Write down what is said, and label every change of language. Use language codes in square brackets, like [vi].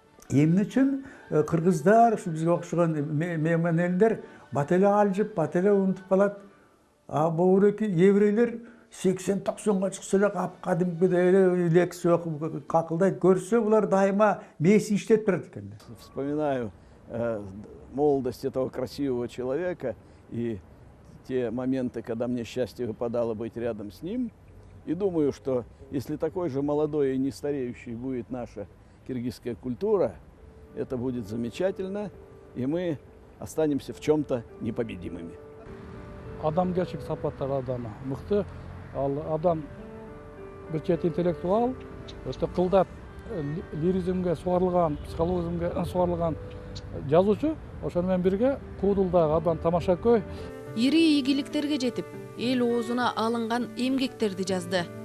[ky] Эмне үчүн кыргыздар, ушу бизге окшогон меймандерлер бат эле алжып, бат эле унутуп калат. А боуреки еврейлер 80-90-га чыкса эле кадимкидей эле лекция окуп какылдайт. Көрсө булар дайыма мээси иштеп турат экен. [ru] Вспоминаю молодость этого красивого человека и те моменты, когда мне счастье выпадало быть рядом с ним. И думаю, что если такой же молодой и не стареющий будет наша киргизская культура, это будет замечательно, и мы останемся в чем-то непобедимыми. [ky] Адамгерчилик сапаттар адамы мыкты. Ал адам бир чет интеллектуал, өтө кылдат лиризмге сугарылган, психологизмге сугарылган жазуучу. Ошону менен бирге Куудулдагы адам тамашакөй Ири ийгиликтерге жетип, эл оозуна алынган эмгектерди жазды.